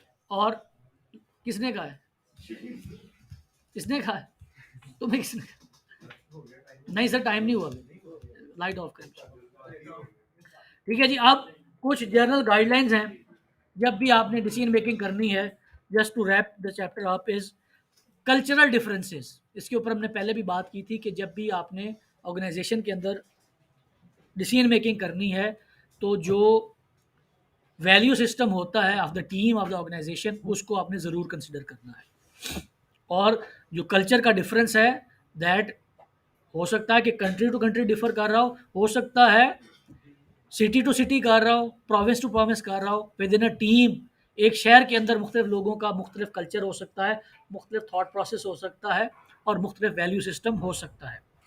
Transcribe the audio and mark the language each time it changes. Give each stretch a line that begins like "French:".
Urdu: اور کس نے کہا ہے؟ کس نے کہا ہے؟ تمہیں کس نے کہا؟ نہیں سر, ٹائم نہیں ہوا, لائٹ آف کریں. ٹھیک ہے جی. اب کچھ جنرل گائیڈ لائنز ہیں جب بھی آپ نے ڈیسیژن میکنگ کرنی ہے.
English: Just to wrap the chapter up as cultural differences.
Urdu: اس کے اوپر ہم نے پہلے بھی بات کی تھی کہ جب بھی آپ نے آرگنائزیشن کے اندر ڈیسیژن میکنگ کرنی ہے تو جو ویلیو سسٹم ہوتا ہے
English: of the team, of the organisation,
Urdu: اس کو آپ نے ضرور کنسیڈر کرنا ہے. اور جو کلچر کا ڈفرینس ہے دیٹ ہو سکتا ہے کہ
English: country to country
Urdu: ڈفر کر رہا ہو سکتا ہے سٹی ٹو سٹی کر رہا ہو, پروونس ٹو پروونس کر رہا ہو,
English: within a team
Urdu: ایک شہر کے اندر مختلف لوگوں کا مختلف کلچر ہو سکتا ہے, مختلف تھاٹ پروسیس ہو سکتا ہے, اور مختلف ویلیو سسٹم ہو سکتا ہے.